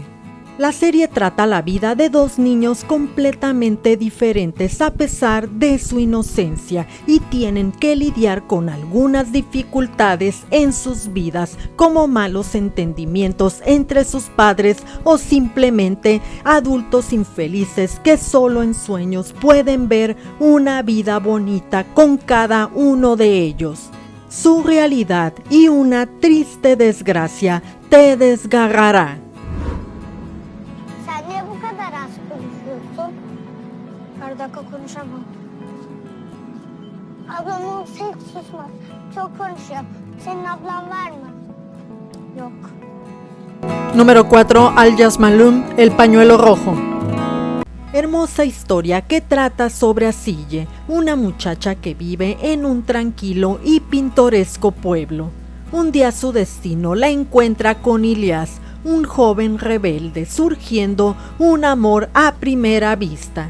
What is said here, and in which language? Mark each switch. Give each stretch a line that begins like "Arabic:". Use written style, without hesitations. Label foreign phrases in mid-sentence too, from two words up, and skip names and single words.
Spanish: La serie trata la vida de 2 niños completamente diferentes a pesar de su inocencia y tienen que lidiar con algunas dificultades en sus vidas, como malos entendimientos entre sus padres o simplemente adultos infelices que solo en sueños pueden ver una vida bonita con cada uno de ellos. Su realidad y una triste desgracia te desgarrará.
Turkish: Sen niye bu kadar az konuşuyorsun? Her dakika konuşamam. Ablam olsa hiç susmaz. Çok konuşuyor. Senin ablan var mı? Yok.
Spanish: Número 4. Al Yasmalum, El pañuelo rojo. Hermosa historia que trata sobre Asiye, una muchacha que vive en un tranquilo y pintoresco pueblo. Un día su destino la encuentra con Ilyas, un joven rebelde, surgiendo un amor a primera vista.